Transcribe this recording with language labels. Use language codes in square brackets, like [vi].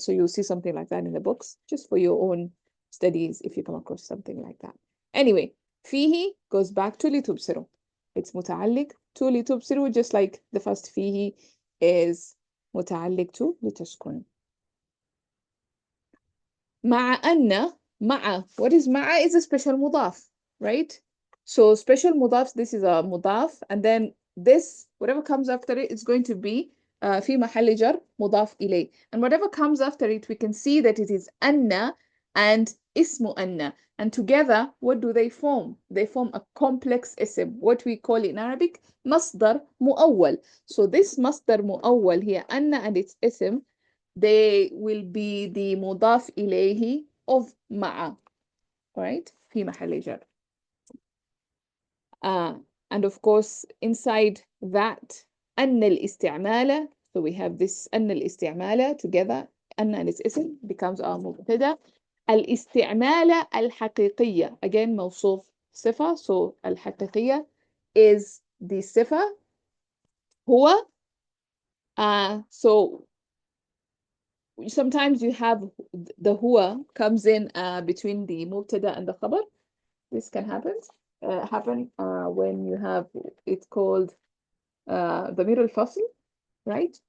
[en] So you'll see something like that in the books, just for your own studies if you come across something like that. Anyway, فيه goes back to لتبصروا. It's متعلق to لتبصروا, just like the first فيه is متعلق to لتسكن. [ar] مع أن, مع, [en] what is [ar] مع? [en] Is a special مضاف, right? So special مضاف, this is a مضاف, and then this, whatever comes after it, is going to be في محل جر مضاف إليه. And whatever comes after it, we can see that it is أن and اسم أن. And together, what do they form? They form a complex اسم, what we call in Arabic مصدر مؤول. So this مصدر مؤول here أن and its اسم, they will be the مضاف إليه of مع, right? [ar] في محل جر. [en] And of course, inside that, [ar] أن الاستعمال, [en] so we have this أن الاستعمال together, أن and its اسم becomes our مبتدا. [ar] الاستعمال الحقيقية, again موصوف صفة, so الحقيقية [en] is the [ar] صفة هو. [en] So sometimes you have the huwa comes in between the mubtada and the khabar. This can happen when you have, it's called ضمير الفصل, right?